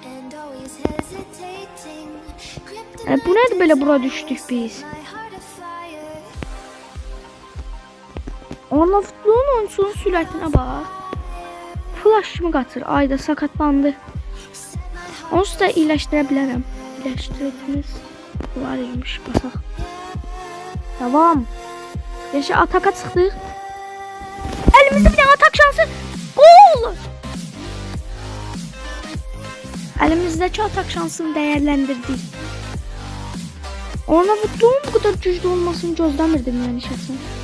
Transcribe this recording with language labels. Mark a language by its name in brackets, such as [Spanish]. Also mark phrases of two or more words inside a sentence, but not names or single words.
[Azerbaijani] Bu nədir belə bura düşdük biz? Arnavutluğun oyunçunun sürətinə bax. Flash kimi qaçır, ayda sakatlandı. Onu da iyiləşdirə bilərəm. İyiləşdirədiniz. Bunlar imiş, basaq. Devam. Yaşa ataka çıxdıq. [Turkish] Elimizde bir tane atak şansı. Gol! Elimizdeki atak şansını değerlendirdik. [Azerbaijani] Arnavutluğun [Turkish] bu kadar güçlü olmasını [Azerbaijani] gözləmirdim yani şəxsən.